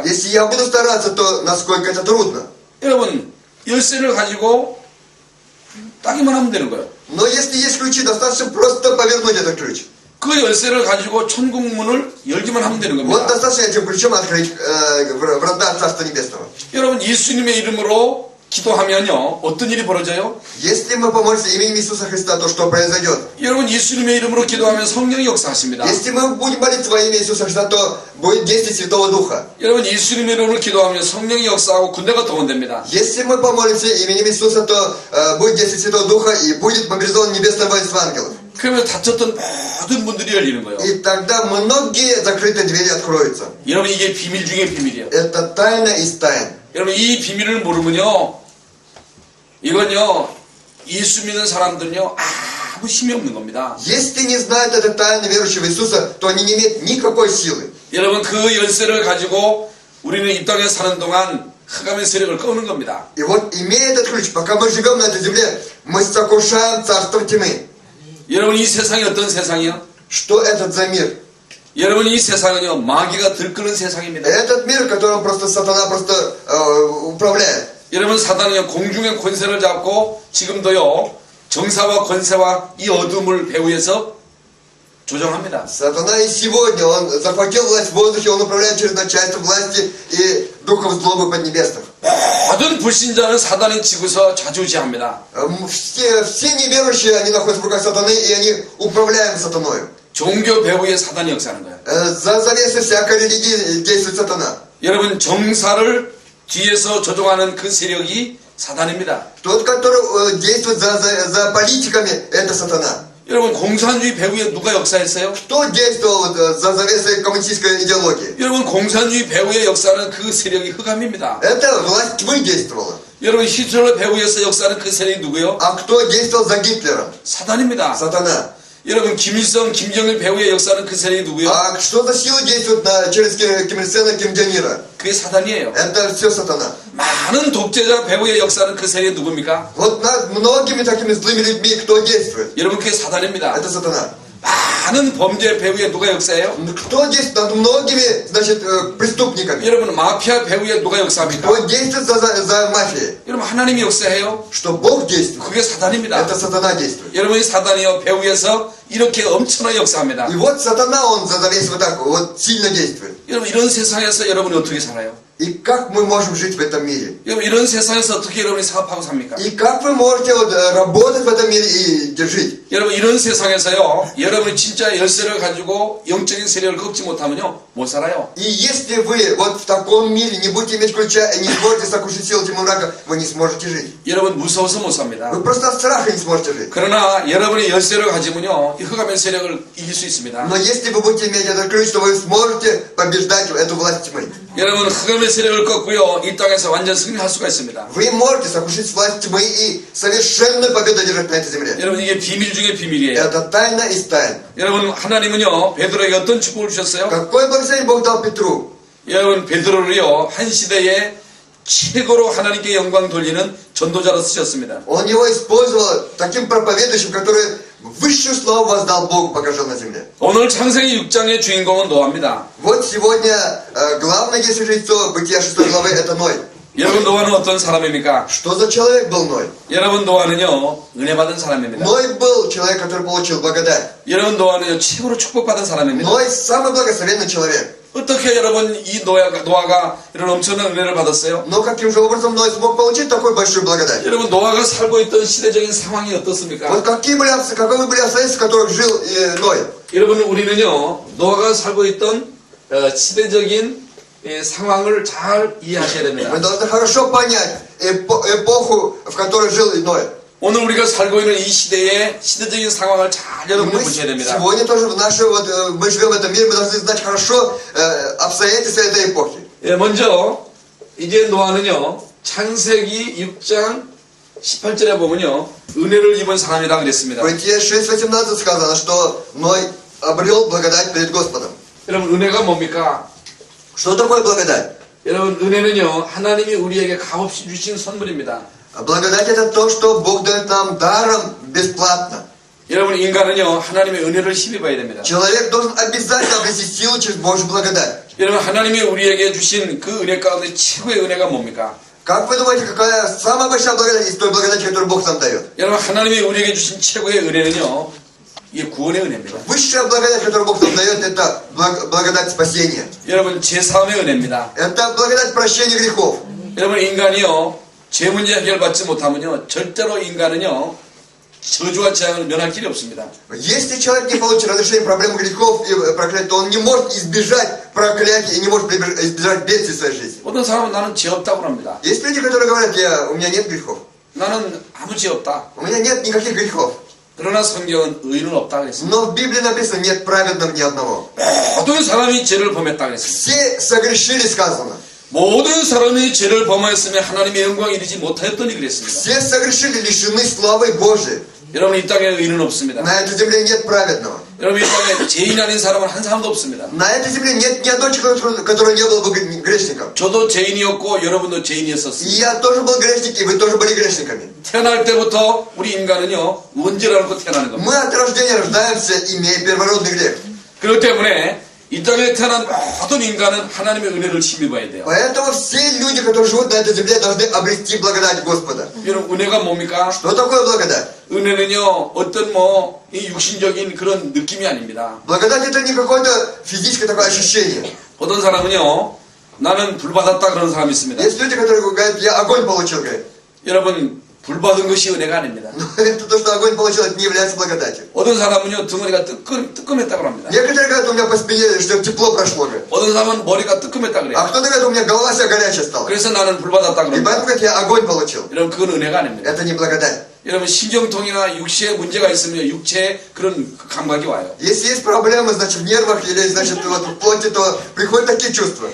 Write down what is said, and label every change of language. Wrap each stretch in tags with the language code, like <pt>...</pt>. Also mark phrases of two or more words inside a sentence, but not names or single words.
<ru>Если я буду стараться, то насколько это трудно.</ru> <ko>여러분, 열쇠를 가지고 따기만 하면 되는 거예요.</ko> <ru>Но если есть ключи, достаточно просто повернуть этот ключ.</ru> <ko>그 열쇠를 가지고 천국 문을 열기만 하면 되는</ko> <ru>Вот</ru> <ko>겁니다.</ko> <ru>достаточно этим ключом открыть врата Царства Небесного.</ru> <ko>여러분, 예수님의 이름으로 기도하면요, 어떤 일이 벌어져요?</ko> <ru>Если мы помолимся именем Иисуса Христа, то что произойдет?</ru> <ko>여러분, 예수님의 이름으로 기도하면 성령이 역사하십니다.</ko> <ru>Если мы будем молиться во имя Иисуса Христа, то будет действие Святого Духа.</ru> <ko>여러분, 예수님의 이름으로 기도하면 성령이 역사하고 군대가 동원됩니다.</ko> <ru>Если мы помолимся именем Иисуса, то будет действие Святого Духа и будет мобилизован небесное воинство ангелов.</ru> <ko>그러면 닫혔던 모든 문들이 열리는 거예요.</ko> <ru>И тогда многие закрытые двери откроются.</ru> <ko>여러분, 이게 비밀 중에 비밀이에요.</ko> <ru>Это тайна из тайн.</ru> <ko>여러분, 이 비밀을 모르면요, 이건요, 예수 믿는 사람들은요, 아무 힘이 없는 겁니다.</ko> <ru>Если не знают этой тайны верующего Иисуса, то они не имеют никакой силы.</ru> <ko>여러분, 그 열쇠를 가지고 우리는 이 땅에 사는 동안 흑암의 세력을 꺼는 겁니다.</ko> <ru>И вот, имея этот ключ, пока мы живем на этой земле, мы сокрушаем царство тьмы.</ru> <ko>여러분, 이 세상이 어떤 세상이요?</ko> <ru>Что этот за мир?</ru> <ko>여러분, 이 세상은요, 마귀가 들끄는 세상입니다.</ko> <ru>Этот мир, которым просто сатана просто управляет.</ru> <ko>여러분, 사단은요, 공중의 권세를 잡고 지금도요, 정사와 권세와 이 어둠을 배후에서 조정합니다.</ko> <ru>Сатана и сегодня, он захватил власть в воздухе, он управляет через начальство власти и духов злобы поднебесных.</ru> <ko>모든 불신자는 사단이 지고서 좌지우지합니다.</ko> <ru>Все неверующие, они находятся в руках сатаны, и они управляют сатаною.</ru> <ko>종교 배후에 사단이 역사하는 거예요.</ko> <ru>За завесой всякой религии действует сатана.</ru> <ko>여러분, 정사를 뒤에서 조종하는 그 세력이 사단입니다.</ko> <ru>Тот, который действует за политиками, это сатана.</ru> <ko>여러분, 공산주의 배후에 누가 역사했어요?</ko> <ru>Кто действовал за завесой коммунистической идеологии?</ru> <ko>여러분, 공산주의 배후에 역사하는 그 세력이 흑암입니다.</ko> <ru>Это власть тьмы действовала.</ru> <ko>여러분, 히틀러 배후에서 역사하는 그 세력이 누구요?</ko> <ru>А кто действовал за Гитлером?</ru> <ko>사단입니다.</ko> <ru>Сатана.</ru> <ko>여러분, 김일성, 김정일 배후에 역사하는 그 세력이 누구요?</ko> <ru>А что за сила действует через Ким Ир Сена, Ким Чен Ира?</ru> <ko>그게 사단이에요.</ko> <ru>Это все сатана.</ru> <ko>많은 독재자 배후에 역사하는 그 세력이 누굽니까?</ko> <ru>Вот над многими такими злыми людьми кто действует?</ru> <ko>여러분, 그게 사단입니다.</ko> <ru>Это сатана.</ru> <ko>많은 범죄 배후에 누가 역사해요?</ko> <ru>Кто действует над многими, значит, преступниками?</ru> <ko>여러분, 마피아 배후에 누가 역사합니까?</ko> <ru>Кто действует за мафией?</ru> <ko>여러분, 하나님이 역사해요?</ko> <ru>Что Бог действует?</ru> <ko>그게 사단입니다.</ko> <ru>Это сатана действует.</ru> <ko>여러분이 사단이요, 배후에서 이렇게 엄청나게 역사합니다.</ko> <ru>И вот сатана, он за завесой вот так вот сильно действует.</ru> <ko>여러분, 이런 세상에서 여러분이 어떻게 살아요?</ko> <ru>И как мы можем жить в этом мире?</ru> <ko>여러분, 이런 세상에서 어떻게 여러분이 사업하고 삽니까?</ko> <ru>И как вы можете вот работать в этом мире и жить?</ru> <ko>여러분, 이런 세상에서요, 여러분이 진짜 열쇠를 가지고 영적인 세력을 꺾지 못하면요, 못 살아요.</ko> <ru>И если вы вот в таком мире не будете иметь ключа и не сможете сокрушить силу тьмы мрака, вы не сможете жить.</ru> <ko>여러분, 무서워서 못 삽니다.</ko> <ru>Вы просто от страха не сможете жить.</ru> <ko>그러나 여러분이 열쇠를 가지면요, 이 흑암의 세력을 이길 수 있습니다.</ko> <ru>Но если вы будете иметь этот ключ, то вы сможете побеждать эту власть тьмы.</ru> <ko>여러분, 흑암의 세력을 꺾고요, 이 땅에서 완전 승리할 수가 있습니다.</ko> <ru>Вы можете сокрушить власть тьмы и совершенную победу одержать на этой земле.</ru> <ko>여러분, 이게 비밀 중에 비밀이에요.</ko> <ru>Это тайна из тайн.</ru> <ko>여러분, 하나님은요, 베드로에게 어떤 축복을 주셨어요?</ko> <ru>Какое благословение Бог дал Петру?</ru> <ko>여러분, 베드로를요, 한 시대에 최고로 하나님께 영광 돌리는 전도자로 쓰셨습니다.</ko> <ru>Он его использовал таким проповедующим, который высшую славу воздал Богу, покажал на земле.</ru> <ko>오늘 창세기 6장의 주인공은 노아입니다.</ko> <ru>Вот сегодня главное действие лицо Бытия 6 главы это Ной.</ru> <ko>여러분 노아는 어떤 사람입니까?</ko> <ru>Что за человек был Ной?</ru> <ko>여러분 노아는요 은혜 받은 사람입니다.</ko> <ru>Ной был человек, который получил благодать.</ru> <ko>여러분 노아는요 최고로 축복받은 사람입니다.</ko> <ru>Ной самый благословенный человек.</ru> <ko>어떻게 여러분 이 노아가 이런 엄청난 은혜를 받았어요?</ko> <ru>Но каким же образом Ной смог получить такую большую благодать?</ru> <ko>여러분 노아가 살고 있던 시대적인 상황이 어떻습니까?</ko> <ru>Вот каковы были обстоятельства, в которых жил Ной?</ru> <ko>여러분 우리는요 노아가 살고 있던 시대적인 상황을 잘 이해하셔야 됩니다.</ko> <ru>Мы должны хорошо понять эпоху, в которой жил Ной.</ru> <ko>오늘 우리가 살고 있는 이 시대의 시대적인 상황을 잘 여러분들</ko> <ru>Мы</ru> <ko>보셔야 됩니다.</ko> <ru>сегодня тоже мы живем в этом мире, мы должны знать хорошо обстоятельства этой эпохи.</ru> <ko>예, 먼저 이제 노아는요 창세기 6장 18절에 보면요 은혜를 입은 사람이라 그랬습니다.</ko> <ru>В Бытие 6:18 сказано, что Ной обрел благодать перед Господом.</ru> <ko>여러분 은혜가 뭡니까?</ko> <ru>Что такое благодать?</ru> <ko>여러분 은혜는요 하나님이 우리에게 값없이 주신 선물입니다.</ko> <ru>Благодать это то, что Бог дает нам даром бесплатно.</ru> <ko>여러분 인간은요 하나님의 은혜를 힘입어야 됩니다.</ko> <ru>Человек должен обязательно обрести силу через Божью благодать.</ru> <ko>여러분 하나님이 우리에게 주신 그 은혜 가운데 최고의 은혜가 뭡니까?</ko> <ru>Как вы думаете, какая самая большая благодать из той благодати, которую Бог нам дает?</ru> <ko>여러분 하나님이 우리에게 주신 최고의 은혜는요 이게 구원의 은혜입니다.</ko> <ru>Высшая благодать, которую Бог нам дает, это благодать спасения.</ru> <ko>여러분 제사함의 은혜입니다.</ko> <ru>Это благодать прощения грехов.</ru> <ko>여러분 인간이요 죄 문제 해결받지 못하면요 절대로 인간은요 저주와 재앙을 면할 길이 없습니다.</ko> <ru>Если человек не получит разрешение проблем грехов и проклятий, то он не может избежать проклятия и не может избежать бедствий в своей жизни.</ru> <ko>어떤 사람은 나는 죄 없다고 합니다.</ko> <ru>Есть люди, которые говорят, у меня нет грехов.</ru> <ko>나는 아무 죄 없다.</ko> <ru>У меня нет никаких грехов.</ru> <ko>그러나 성경은 의인은 없다 그랬습니다.</ko> <ru>Но в Библии написано, нет праведного ни одного.</ru> <ko>모든 사람이 죄를 범했다 그랬습니다.</ko> <ru>Все согрешили, сказано.</ru> <ko>모든 사람이 죄를 범하였으면 하나님의 영광에 이르지 못하였더니 그랬습니다.</ko> <ru>Все согрешили, лишены славы Божией.</ru> <ko>여러분 이 땅에 의인은 없습니다.</ko> <ru>На этой земле нет праведного.</ru> <ko>여러분 이 땅에 죄인 아닌 사람은 한 사람도 없습니다.</ko> <ru>На этой земле нет ни одного человека, который не был бы грешником.</ru> <ko>저도 죄인이었고 여러분도 죄인이었었습니다.</ko> <ru>И я тоже был грешник, и вы тоже были грешниками.</ru> <ko>태어날 때부터 우리 인간은요 원죄를 않고 태어나는 겁니다.</ko> <ru>Мы от рождения рождаемся, имея первородный грех.</ru> <ko>그렇기 때문에 이 땅에 태어난 모든 인간은 하나님의 은혜를 힘입어야 돼요.</ko> <ru>Поэтому все люди, которые живут на этой земле, должны обрести благодать Господа.</ru> <ko>여러분 은혜가 뭡니까?</ko> <ru>Что такое благодать?</ru> <ko>은혜는요 어떤 이 육신적인 그런 느낌이 아닙니다.</ko> <ru>Благодать это не какое-то физическое такое ощущение.</ru> <ko>어떤 사람은요 나는 불 받았다 그런 사람이 있습니다.</ko> <ru>Есть люди, которые говорят, я огонь получил, говорят.</ru> <ko>여러분 불 받은 것이 은혜가 아닙니다.</ko> <ru>Но это то, что огонь получил, это не является благодатью.</ru> <ko>어떤 사람은요 등허리가 뜨끔했다고 합니다.</ko> <ru>Некоторые говорят, у меня по спине что тепло прошло, говорят.</ru> <ko>어떤 사람은 머리가 뜨끔했다 그래요.</ko> <ru>А кто-то говорит, у меня голова вся горячая стала.</ru> <ko>그래서 나는 불 받았다</ko> <ru>И</ru> <ko>그럽니다.</ko> <ru>поэтому говорят, я огонь получил.</ru> <ko>여러분 그건 은혜가 아닙니다.</ko> <ru>Это не благодать.</ru> <ko>여러분 신경통이나 육체에 문제가 있으면 육체에 그런 감각이 와요.</ko> <ru>Если есть проблемы, значит, в нервах или, значит, вот в плоти, то приходят такие чувства.</ru>